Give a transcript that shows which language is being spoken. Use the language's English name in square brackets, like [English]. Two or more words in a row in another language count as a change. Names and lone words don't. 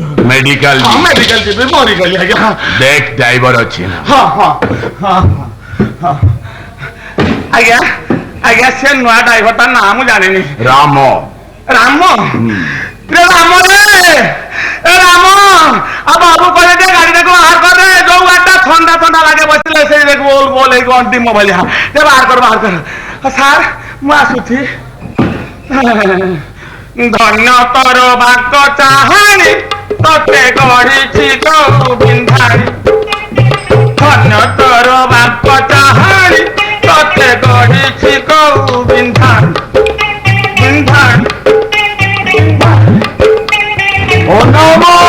[Odia] মেডিকেল ହଁ ମେଡିକାଲ ଯିବି ମରିଗଲି ଆଜ୍ଞା ଦେଖ ଡ୍ରାଇଭର ଅଛି ନା ହଁ ହଁ ହଁ ହଁ ଆଜ୍ଞା ଆଜ୍ଞା ସେ ନୂଆ ଡ୍ରାଇଭରଟା ନାଁ ମୁଁ ଜାଣିନି রাম ରାମ ରେ ରାମ ରେ ଏ ରାମ ଆଉ ବାବୁ କହିଲେ ଯେ ଗାଡିଟାକୁ ବାହାର କରିଦେ ଯୋଉ ଗାଡିଟା ଥଣ୍ଡା ଥଣ୍ଡା ଲାଗେ ବସିଲେ ସେଇ ଗୋଲ ଗୋଲ ହେଇକି ଅଣ୍ଟି ମୋବାଇଲ ଯେ ବାହାର କର ସାର୍ ମୁଁ ଆସୁଛି ଧନ୍ୟ ତୋର ଭାଗ ଚାହାଣି ତତେ ଗଢିଛି କୋଉ ବିନ୍ଧାଣି ଧନ୍ୟ ତୋର ଭାଗ ଚାହାଣି ତତେ ଗଢିଛି କୋଉ ବିନ୍ଧାଣି ବିନ୍ଧାଣି ଓ ନାମ